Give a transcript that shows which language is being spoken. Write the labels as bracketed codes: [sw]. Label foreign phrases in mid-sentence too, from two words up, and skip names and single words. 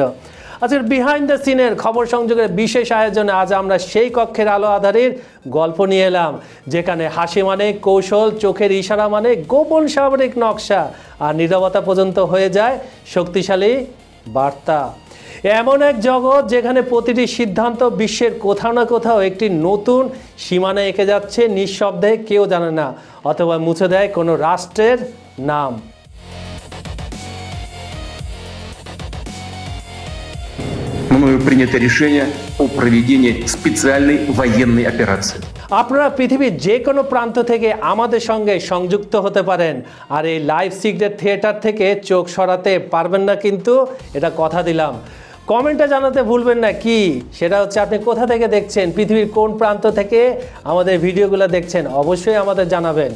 [bn] আজকের [en] behind the [bn] সিনের খবর সংযোগের বিশেষ আয়োজনে আজ আমরা সেই কক্ষের আলো আধারের গল্প নিয়ে এলাম, যেখানে হাসি মানে কৌশল, চোখের ইশারা মানে গোপন সামরিক নকশা, আর নীরবতা পর্যন্ত হয়ে যায় শক্তিশালী বার্তা। এমন এক জগৎ যেখানে প্রতিটি সিদ্ধান্ত বিশ্বের কোথাও না কোথাও একটি নতুন সীমানা এঁকে যাচ্ছে, নিঃশব্দে, কেউ জানে না, অথবা মুছে দেয় কোনো রাষ্ট্রের নাম। [ru] Мною принято решение о проведении специальной военной операции. [bn] আপনারা পৃথিবীর যে কোনো প্রান্ত থেকে আমাদের সঙ্গে সংযুক্ত হতে পারেন, আর এই [en] live secret theater [bn] থেকে চোখ সরাতে পারবেন না, কিন্তু এটা কথা দিলাম। কমেন্টে জানাতে ভুলবেন না কি সেটা হচ্ছে আপনি কোথা থেকে দেখছেন, পৃথিবীর কোন প্রান্ত থেকে আমাদের ভিডিওগুলো দেখছেন, অবশ্যই আমাদের জানাবেন।